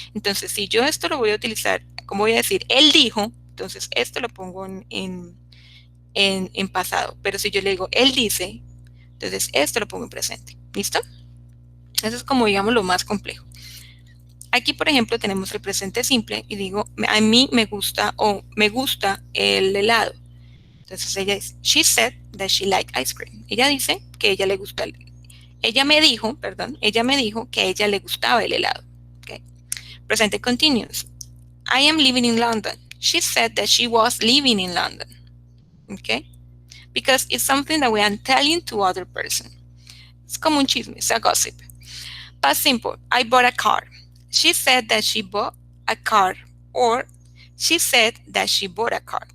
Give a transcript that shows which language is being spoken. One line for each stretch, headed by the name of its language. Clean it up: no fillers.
Spanish: Entonces, si yo esto lo voy a utilizar, como voy a decir, él dijo, entonces esto lo pongo en pasado. Pero si yo le digo, él dice, entonces esto lo pongo en presente. ¿Listo? Eso es como, digamos, lo más complejo. Aquí, por ejemplo, tenemos el presente simple y digo, a mí me gusta el helado. Entonces ella dice,
English: she said that she liked ice cream.
Spanish: Ella dice que a ella le gusta ella me dijo que a ella le gustaba el helado.
English: Okay. Presente continuous. I am living in London. She said that she was living in London. Okay. Because it's something that we are telling to other person.
Spanish: Es como un chisme,
English: it's a gossip. Past simple, I bought a car. She said that she bought a car, or she said that she bought a car.